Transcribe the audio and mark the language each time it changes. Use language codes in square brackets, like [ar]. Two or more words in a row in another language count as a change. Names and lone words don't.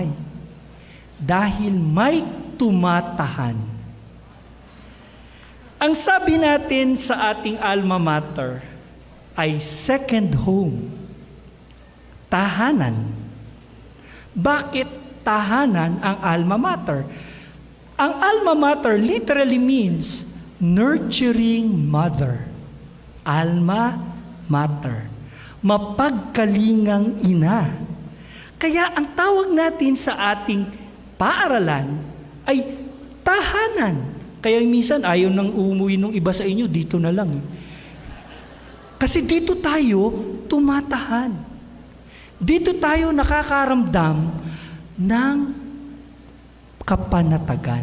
[tl] Dahil may tumatahan. Ang sabi natin sa ating [la] alma mater [tl] ay [en] second home. [tl] Tahanan. Bakit tahanan ang [la] alma mater? [en] Ang [la] alma mater [en] literally means nurturing mother. [la] Alma mater. [tl] Mapagkalingang ina. Kaya ang tawag natin sa ating paaralan ay tahanan. Kaya minsan ayaw nang umuwi nung iba sa inyo, dito na lang. Kasi dito tayo tumatahan. Dito tayo nakakaramdam ng kapanatagan.